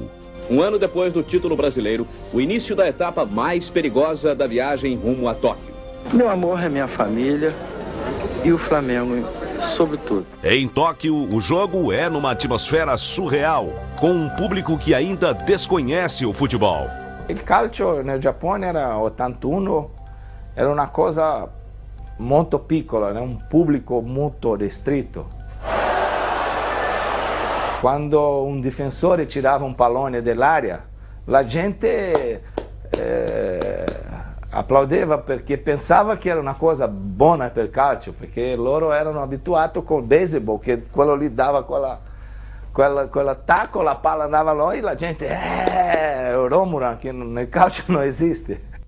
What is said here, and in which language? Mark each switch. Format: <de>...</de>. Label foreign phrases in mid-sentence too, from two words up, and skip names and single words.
<pt>Um ano depois do título brasileiro, o início da etapa mais perigosa da viagem rumo a Tóquio. Meu amor é minha família e o Flamengo, sobretudo. Em Tóquio, o jogo é numa atmosfera surreal, com um público que ainda desconhece o futebol.</pt> <it>Il calcio nel Giappone era 81, era una cosa molto piccola, un pubblico molto ristretto. Quando un difensore tirava un pallone dell'area, la gente applaudeva perché pensava che era una cosa buona per il calcio, perché loro erano abituati con il baseball, che quello lì dava quell'attacco, la palla andava là e la gente Romuran, che nel calcio non esiste.</it>